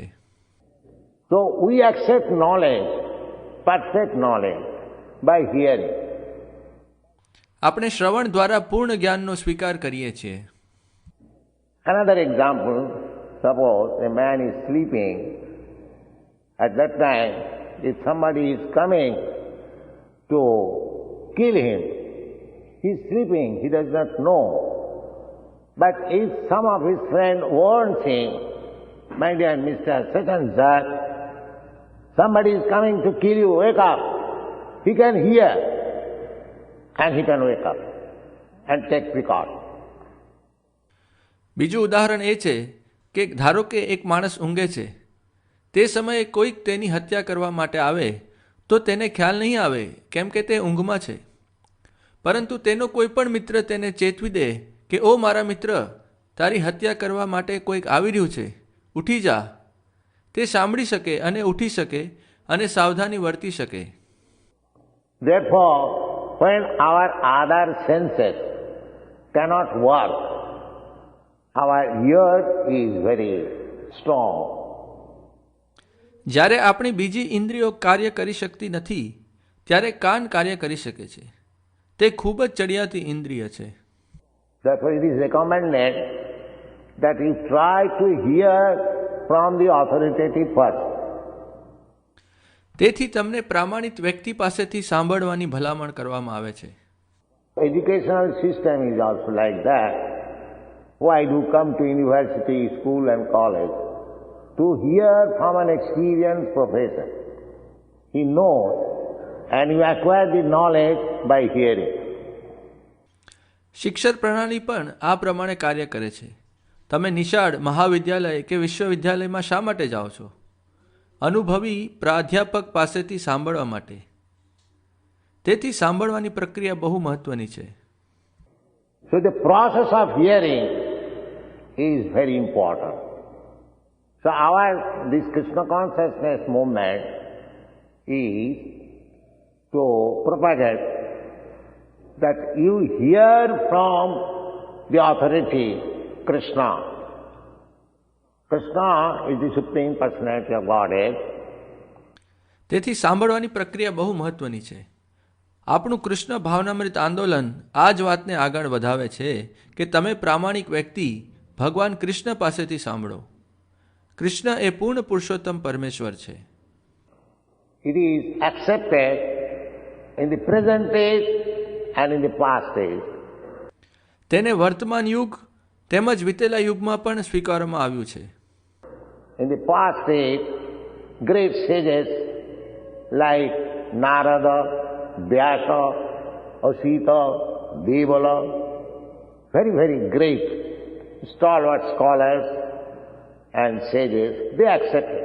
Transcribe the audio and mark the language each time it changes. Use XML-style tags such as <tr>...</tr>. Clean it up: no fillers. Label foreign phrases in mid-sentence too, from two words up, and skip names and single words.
<en>So we accept knowledge, perfect knowledge, by hearing.</en> <gu>આપણે શ્રવણ દ્વારા પૂર્ણ જ્ઞાનનો સ્વીકાર કરીએ છીએ.</gu> <en>Another example, suppose a man is sleeping. At that time, if somebody is coming to kill him, he is sleeping, he does not know. But if some of his friend warns him, my dear Mr. Such and such, somebody is coming to kill you, wake up. He can hear and he can wake up and take precaution.</en> <gu>બીજું ઉદાહરણ એ છે કે ધારો કે એક માણસ ઊંઘે છે, તે સમયે કોઈક તેની હત્યા કરવા માટે આવે તો તેને ખ્યાલ નહીં આવે કેમ કે તે ઊંઘમાં છે. પરંતુ તેનો કોઈ પણ મિત્ર તેને ચેતવી દે કે ઓ મારા મિત્ર, તારી હત્યા કરવા માટે કોઈક આવી રહ્યું છે, ઉઠી જા. તે સાંભળી શકે અને ઉઠી શકે અને સાવધાની વર્તી શકે.</gu> <en>Therefore, when our other senses cannot work, our ear is very strong.</en> <gu>જ્યારે આપણી બીજી ઇન્દ્રિયો કાર્ય કરી શકતી નથી ત્યારે કાન કાર્ય કરી શકે છે. તે ખૂબ જ ચડિયાતી ઇન્દ્રિય છે.</gu> <en>Therefore, it is recommended that you try to hear from the authoritative person.</en> <gu>તેથી તમને પ્રામાણિક વ્યક્તિ પાસેથી સાંભળવાની ભલામણ કરવામાં આવે છે.</gu> <en>Educational system is also like that. Why do come to university, school and college? To hear from an experienced professor. He knows and you acquire the knowledge by hearing.</en> <gu>શિક્ષણ પ્રણાલી પણ આ પ્રમાણે કાર્ય કરે છે. તમે નિશાળ, મહાવિદ્યાલય કે વિશ્વવિદ્યાલયમાં શા માટે જાઓ છો? અનુભવી પ્રાધ્યાપક પાસેથી સાંભળવા માટે. તેથી સાંભળવાની પ્રક્રિયા બહુ મહત્વની છે.</gu> <en>So the process of hearing is very important. So this Krishna consciousness movement is to propagate that you hear from the authority, Krishna. Krishna is the Supreme Personality of Godhead.</en> <gu>તેથી સાંભળવાની પ્રક્રિયા બહુ મહત્વની છે. આપણું કૃષ્ણ ભાવનામૃત આંદોલન આ જ વાતને આગળ વધાવે છે કે તમે પ્રામાણિક વ્યક્તિ ભગવાન કૃષ્ણ પાસેથી સાંભળો. કૃષ્ણ એ પૂર્ણ પુરુષોત્તમ પરમેશ્વર છે.</gu> <en>It is accepted in the present age and in the past age.</en> <gu>તેને વર્તમાન યુગ તેમજ વિતેલા યુગમાં પણ સ્વીકારવામાં આવ્યું છે.</gu> <en>In the past age, great sages like Narada, Vyasa, Asita, Devala, very, very great stalwart scholars and sages, they accepted.</en>